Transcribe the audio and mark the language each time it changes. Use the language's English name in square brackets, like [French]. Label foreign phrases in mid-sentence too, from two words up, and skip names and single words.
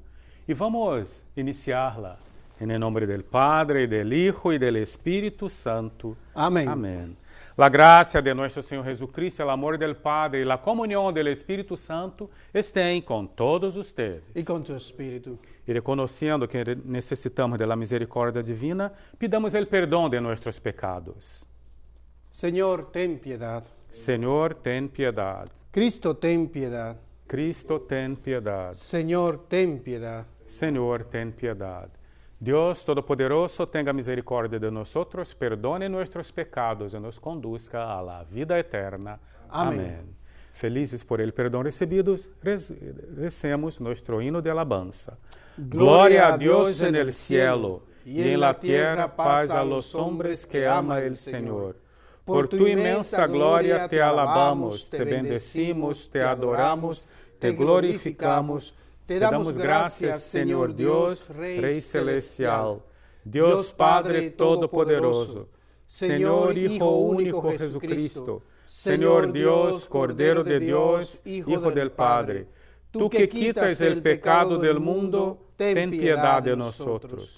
[Spanish] Y vamos iniciarla en el nombre del Padre, del Hijo y del Espíritu Santo. Amén. Amén. La gracia de nuestro Señor Jesucristo, el amor del Padre y la comunión del Espíritu Santo estén con todos ustedes. Y con tu espíritu. [Portuguese] E reconhecendo que necessitamos da misericórdia divina, pidamos o perdão de nossos pecados. [Spanish] Señor, ten piedad. [Portuguese] Senhor, ten piedade. [Spanish] Cristo, ten piedad. [Portuguese] Cristo, ten piedade. [Spanish] Señor, ten piedad. [Portuguese] Senhor, ten piedade. Deus Todo-Poderoso, tenha misericórdia de nós, perdone nossos pecados e nos [Spanish] conduzca à la vida eterna. [Portuguese] Amém. Amém. Felizes [Spanish] por el [Portuguese] perdão recebidos, [Spanish] recemos nuestro hino de alabanza. Gloria a Dios en el cielo, y en la tierra paz a los hombres que ama el Señor. Por tu inmensa gloria te alabamos, te bendecimos, te adoramos, te glorificamos, te damos gracias, Señor Dios, Rey celestial, Dios Padre Todopoderoso, Señor Hijo único Jesucristo, Señor Dios, Cordero de Dios, Hijo del Padre, tú que quitas el pecado del mundo, ten piedad de nosotros.